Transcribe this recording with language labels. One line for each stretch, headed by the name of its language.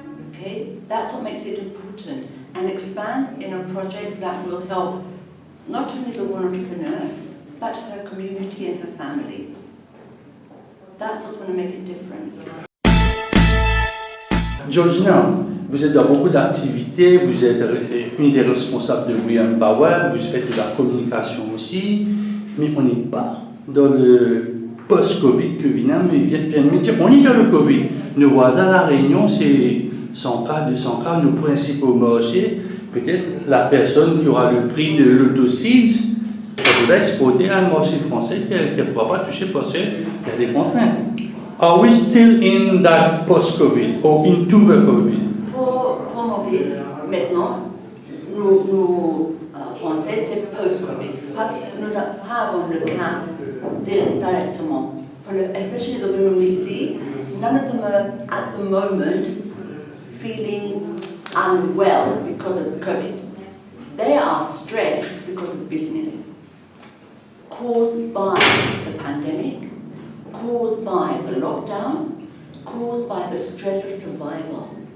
English: Okay, that's what makes it important. And expand in a project that will help not only the one entrepreneur, but her community and her family. That's what's going to make it different.
French: Georgina, vous êtes dans beaucoup d'activités, vous êtes une des responsables de We Empower, vous faites de la communication aussi, mais on n'est pas dans le post-Covid que Vina vient de me dire. On est dans le Covid. Nos voisins à La Réunion, c'est 100 cas, 200 cas, nos principaux marchés. Peut-être la personne qui aura le prix de l'Autosite, elle va exporter à un marché français qu'elle ne pourra pas toucher parce qu'il y a des contraintes.
English: Are we still in that post-COVID or into the COVID?
French: Pour Maurice, maintenant, nous pensons que c'est post-Covid. Parce que nous avons le cas directement.
English: Especially the women we see, none of them are at the moment feeling unwell because of COVID. They are stressed because of business, caused by the pandemic, caused by the lockdown, caused by the stress of survival.